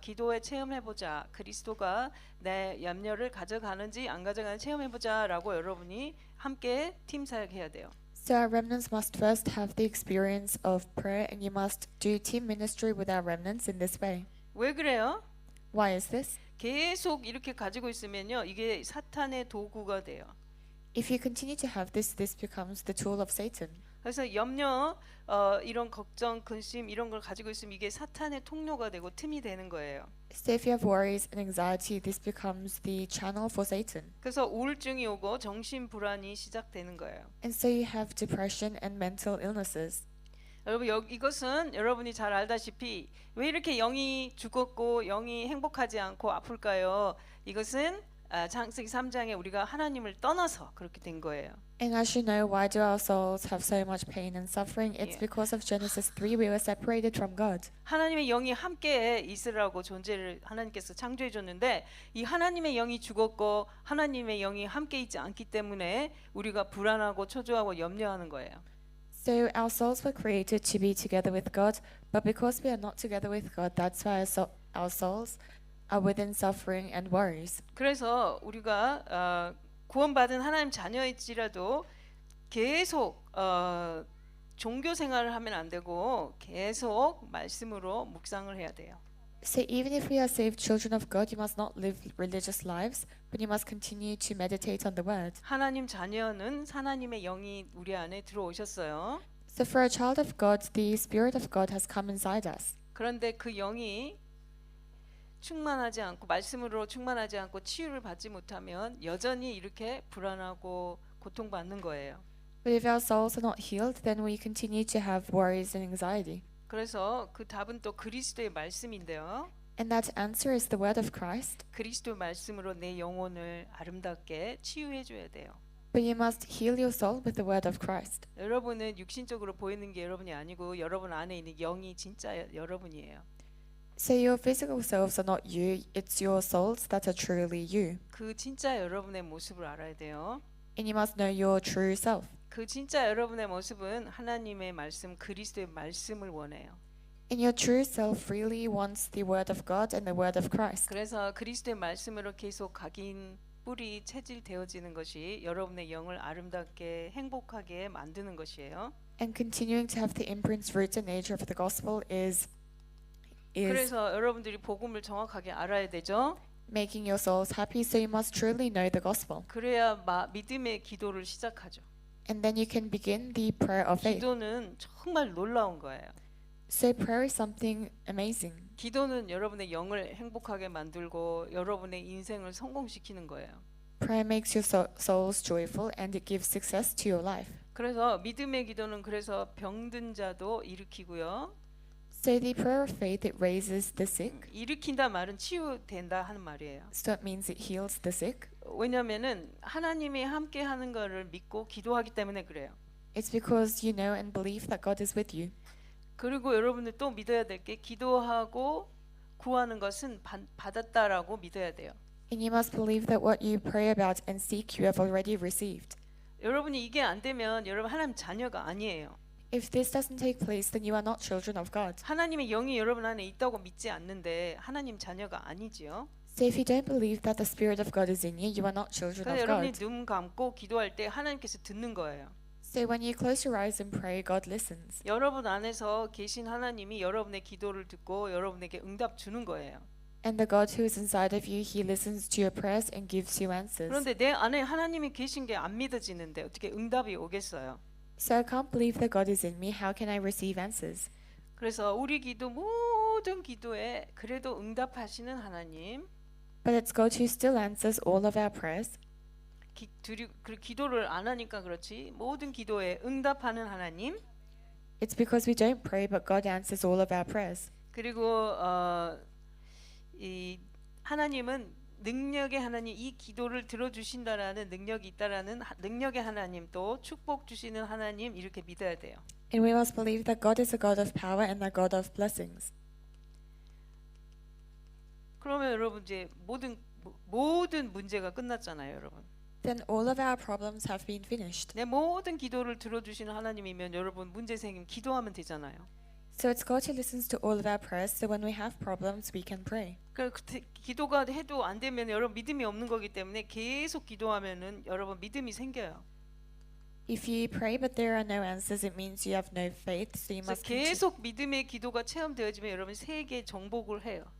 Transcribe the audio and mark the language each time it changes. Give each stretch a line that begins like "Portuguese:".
Korean: 기도에 체험해보자. 그리스도가 내 염려를 가져가는지 안 가져가는지 체험해보자라고 여러분이 함께 팀 사역해야 돼요.
English: So our remnants must first have the experience of prayer and you must do team ministry with our remnants in this way.
Korean: 왜 그래요?
English: Why is this?
Korean: 계속 이렇게 가지고 있으면요. 이게 사탄의 도구가 돼요.
English: If you continue to have this, this becomes the tool of Satan.
Korean: 그래서 염려, 이런 걱정, 근심 이런 걸 가지고 있으면 이게 사탄의 통로가 되고 틈이 되는 거예요.
English: So if you have worries and anxiety, this becomes the channel for Satan.
Korean: 그래서 우울증이 오고 정신 불안이 시작되는 거예요.
English: And so you have depression and mental illnesses.
Korean: 여러분 이것은 여러분이 잘 알다시피 왜 이렇게 영이 죽었고 영이 행복하지 않고 아플까요? 이것은 창세기 3장에 우리가 하나님을 떠나서 그렇게 된 거예요.
English: And as you know, why do our souls have so much pain and suffering? It's because of Genesis 3, we were separated from God.
Korean: 하나님의 영이 함께 있으라고 존재를 하나님께서 창조해 줬는데 이 하나님의 영이 죽었고 하나님의 영이 함께 있지 않기 때문에 우리가 불안하고 초조하고 염려하는 거예요.
English: So our souls were created to be together with God, but because we are not together with God, that's why our souls are within suffering and worries.
Korean: 그래서 우리가 구원받은 하나님 자녀일지라도 계속 종교 생활을 하면 안 되고 계속 말씀으로 묵상을 해야 돼요.
English: So even if we are saved children of God, you must not live religious lives, but you must continue to meditate on the word.
Korean: 하나님 자녀는 하나님의 영이 우리 안에 들어오셨어요.
English: So for a child of God, the Spirit of God has come inside us.
Korean: 그런데 그 영이 충만하지 않고 말씀으로 충만하지 않고 치유를 받지 못하면 여전히 이렇게 불안하고 고통받는 거예요.
English: But if our souls are not healed, then we continue to have worries and anxiety.
Korean: 그래서 그 답은 또 그리스도의 말씀인데요.
English: And that answer is the word of Christ.
Korean: 그리스도 말씀으로 내 영혼을 아름답게 치유해 줘야 돼요.
English: But you must heal your soul with the word of Christ.
Korean: 여러분은 육신적으로 보이는 게 여러분이 아니고 여러분 안에 있는 영이 진짜 여러분이에요.
English: So your physical selves are not you, it's your souls that are truly you.
Korean: 그 진짜 여러분의 모습을 알아야 돼요.
English: And you must know your true self.
Korean: 그 진짜 여러분의 모습은 하나님의 말씀, 그리스도의 말씀을 원해요.
English: And your true self really wants the word of God and the word of Christ.
Korean: 그래서 그리스도의 말씀으로 계속 각인 뿌리 체질되어지는 것이 여러분의 영을 아름답게 행복하게 만드는 것이에요.
English: And continuing to have the imprints, roots, and nature of the gospel is
Korean: 그래서 여러분들이 복음을 정확하게 알아야 되죠.
English: making your souls happy, so you must truly know the gospel.
Korean: 그래야 믿음의 기도를 시작하죠.
English: And then you can begin the prayer of faith.
Korean: 기도는 정말 놀라운 거예요.
English: So prayer is something amazing.
Korean: 기도는 여러분의 영을 행복하게 만들고 여러분의 인생을 성공시키는 거예요.
English: Prayer makes your souls joyful and it gives success to your life.
Korean: 그래서 믿음의 기도는 그래서 병든 자도 일으키고요.
English: So the prayer of faith, it raises the sick.
Korean: 일으킨다 말은 치유된다 하는 말이에요.
English: So it means it heals the sick.
Korean: 왜냐면은 하나님이 함께 하는 것을 믿고 기도하기 때문에 그래요.
English: It's because you know and believe that God is with you.
Korean: 그리고 여러분들 또 믿어야 될 게 기도하고 구하는 것은 받았다라고 믿어야 돼요.
English: And you must believe that what you pray about and seek you have already received.
Korean: 여러분이 이게 안 되면 여러분 하나님 자녀가 아니에요.
English: If this doesn't take place, then you are not children of God.
Korean: 하나님의 영이 여러분 안에 있다고 믿지 않는데 하나님 자녀가 아니지요.
English: So if you don't believe that the Spirit of God is in you, you are not children
Korean: 그래서 여러분이
English: God.
Korean: 눈 감고 기도할 때 하나님께서 듣는 거예요.
English: So when you close your eyes and pray, God listens.
Korean: 여러분 안에서 계신 하나님이 여러분의 기도를 듣고 여러분에게 응답 주는 거예요.
English: And the God who is inside of you, He listens to your prayers and gives you answers.
Korean: 그런데 내 안에 하나님이 계신 게 안 믿어지는데 어떻게 응답이 오겠어요?
English: So I can't believe that God is in me. How can I receive answers?
Korean: 그래서 우리 기도 모든 기도에 그래도 응답하시는 하나님,
English: But it's God who still answers all of our prayers.
Korean: 기도를 안 하니까 그렇지 모든 기도에 응답하는 하나님.
English: It's because we don't pray, but God answers all of our prayers.
Korean: 그리고 이 하나님은 능력의 하나님, 이 기도를 들어주신다라는 능력이 있다라는 능력의 하나님, 또 축복 주시는 하나님 이렇게 믿어야 돼요.
English: And we must believe that God is a God of power and a God of blessings.
Korean: 그러면 여러분 이제 모든 문제가 끝났잖아요, 여러분.
English: Then all of our problems have been finished.
Korean: 내 모든 기도를 들어주시는 하나님이면 여러분 문제 생기면 기도하면 되잖아요.
English: So it's God who listens to all of our prayers. So when we have problems, we can pray.
Korean: 그러니까 기도가 해도 안 되면 여러분 믿음이 없는 거기 때문에 계속 기도하면은 여러분 믿음이 생겨요.
English: If you pray but there are no answers, it means you have no faith. So you must
Korean: 계속 믿음의 기도가 체험되어지면 여러분 세계 정복을 해요.